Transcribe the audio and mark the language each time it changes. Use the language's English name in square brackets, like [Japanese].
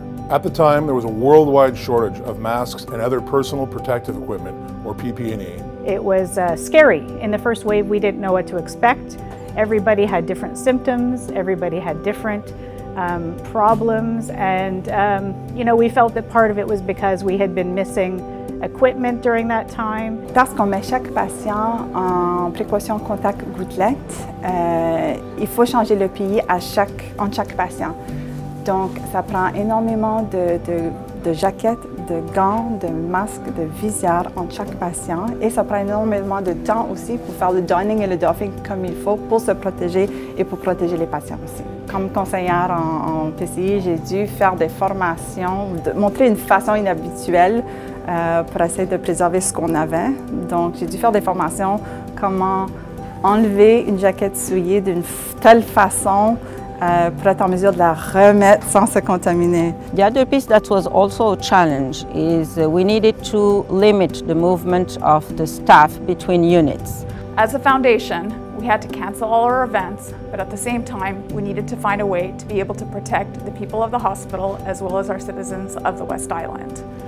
[English] At the time, there was a worldwide shortage of masks and other personal protective equipment, or PPE. It was scary. In the first wave, we didn't know what to expect. Everybody had different symptoms, everybody had different problems, and you know, we felt that part of it was because we had been missing equipment during that time. [French] Parce qu'on met chaque patient en précaution contact gouttelette, il faut changer le PI entre chaque patient. Donc, ça prend énormément de jaquettes, de gants, de masques, de visières entre chaque patient. Et ça prend énormément de temps aussi pour faire le donning et le doffing comme il faut pour se protéger et pour protéger les patients aussi. Comme conseillère en PCI, j'ai dû faire des formations, montrer une façon inhabituelle pour essayer de préserver ce qu'on avait. Donc, j'ai dû faire des formations, comment enlever une jaquette souillée d'une telle façon pour être en mesure de la remettre sans se contaminer. [English] The other piece that was also a challenge is we needed to limit the movement of the staff between units. As a foundation, we had to cancel all our events, but at the same time, we needed to find a way to be able to protect the people of the hospital as well as our citizens of the West Island.